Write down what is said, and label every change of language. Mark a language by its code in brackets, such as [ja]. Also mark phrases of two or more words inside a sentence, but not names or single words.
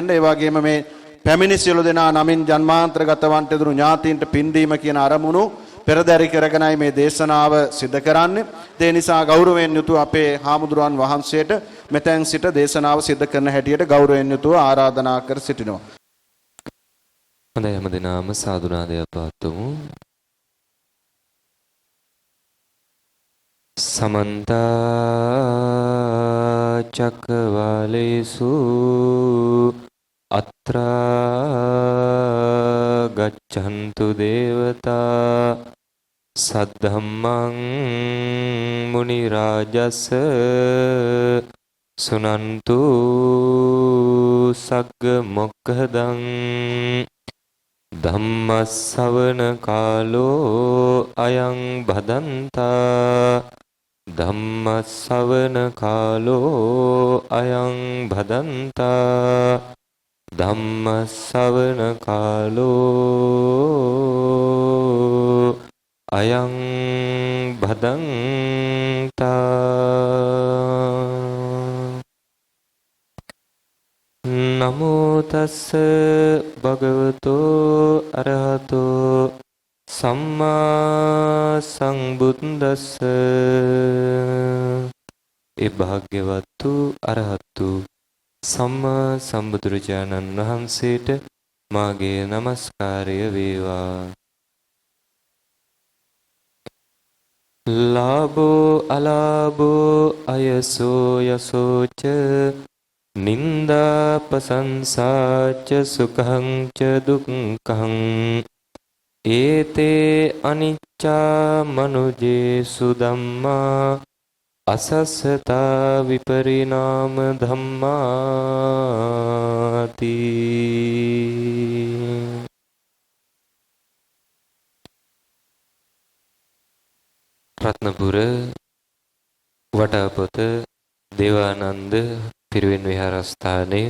[si] ඒ වගේම මේ පැමිණි සියලු දෙනා නමින් ජන්මාන්තරගතවන්ට දුණු ඥාතීන්ට පින් දීම කියන අරමුණු පෙරදරි කරගෙනයි මේ දේශනාව සිදු කරන්නේ. ඒ නිසා ගෞරවයෙන් යුතුව අපේ හාමුදුරුවන් වහන්සේට මෙතෙන් සිට දේශනාව සිදු කරන හැටියට ගෞරවයෙන් යුතුව ආරාධනා කර සිටිනවා. හොඳයි හැමදෙනාම සාදුනාදය පවත්වමු. [pi] समन्त चक्रवालेषु अत्र गच्छन्तु देवता सद्धम्मं मुनिराजस सुनन्तु सग्ग मोक्खदं धम्मස්සවන කාලෝ අයං භදන්තා ධම්මස්සවන කාලෝ අයං භදන්තා ධම්මස්සවන කාලෝ අයං භදන්තා නමෝ තස්ස භගවතෝ අරහතෝ සම්මා සංබුද්දස්ස. [si] ඒ භාග්‍යවත්තු අරහත්තු සම්මා සම්බුදුරජාණන් වහන්සේට මාගේ නමස්කාරය වේවා. [pi] ලාභෝ අලාභෝ අයසෝ යසෝච නින්දා ප්‍රශංසාච සුඛං ච දුක්ඛං ඒතේ අනිච්චා මනුජේසු ධම්මා අසස්සතා විපරිණාම ධම්මාති. [si] රත්නපුර වටාපොත දේවානන්ද පිරිවෙන් විහාරස්ථානයේ